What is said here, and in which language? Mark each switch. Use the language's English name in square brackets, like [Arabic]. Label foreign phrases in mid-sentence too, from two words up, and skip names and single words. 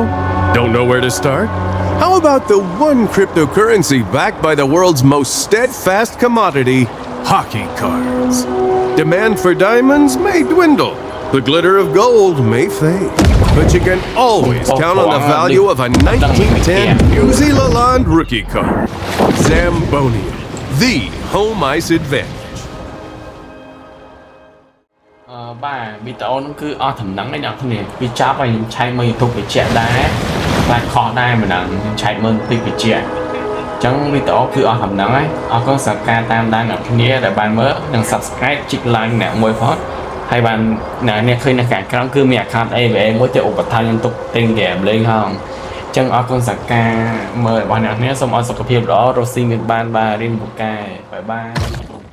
[English] Don't know where to start? How about the one cryptocurrency backed by the world's most steadfast commodity, hockey cards? Demand for diamonds may dwindle, The glitter of gold may fade, but you can always count on the value of a 1910 New Zealand rookie car. Zambonia, the home ice advantage. [Khmer] បាទវីដេអូនោះគឺអស់ដំណឹងឯអ្នកគ្នាវាចាប់ហើយខ្ញុំឆែកមើល YouTube បញ្ជាក់ដែរតែខុសដែរមិនដឹងខ្ញុំឆែកមើលពីបញ្ជាក់អញ្ចឹងវីដេអូគឺអស់ដំណឹងហើយអរគុណសម្រាប់ការតាមដានអ្នកគ្នាដែលបានមើលនិង Subscribe ជីក Like អ្នកមួយផងហើយបានអ្នកឃើញនៅខាងក្រោមគឺមាន account AVA មួយទៅឧបត្ថម្ភខ្ញុំទុកទិញហ្គេមលេងផងអញ្ចឹងអរគុណសម្រាប់ការមើលរបស់អ្នកគ្នាសូមឲ្យសុខភាពល្អរស់ស៊ីមានបានបាទរៀនពូកែបាយបាយ